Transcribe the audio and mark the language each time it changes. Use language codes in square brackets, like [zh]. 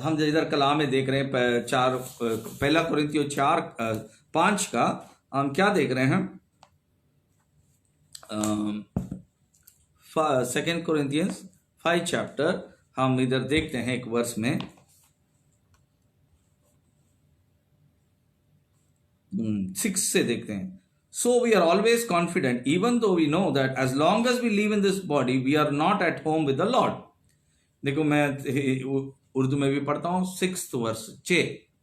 [hi] हम इधर कलाम में देख रहे हैं, 1 कोरिन्थियों 4:5 का हम क्या देख रहे हैं? 2 कोरिन्थियंस 5 चैप्टर हम इधर देखते हैं, एक वर्ष में 6 से देखते हैं. [en] So we are always confident, even though we know that as long as we live in this body, we are not at home with the Lord. [hi] देखो, मैं उर्दू में भी पढ़ता हूं, 6 वर्ष 6।